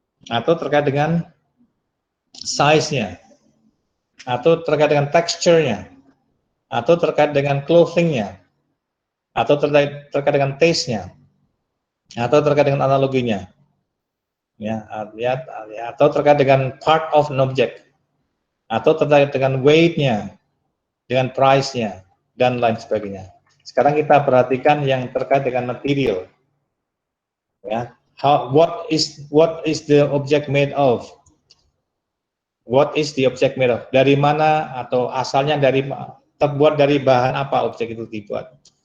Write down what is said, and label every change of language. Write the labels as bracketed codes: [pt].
[id] atau terkait dengan size-nya, atau terkait dengan texture-nya, atau terkait dengan clothing-nya, atau terkait dengan taste-nya, atau terkait dengan analoginya, ya, atau terkait dengan [en] part of an object, [id] atau terkait dengan weight-nya, dengan price-nya, dan lain sebagainya. Sekarang kita perhatikan yang terkait dengan material, ya. [en] What is the object made of? What is the object made of? [id] Dari mana atau asalnya terbuat dari bahan apa objek itu dibuat?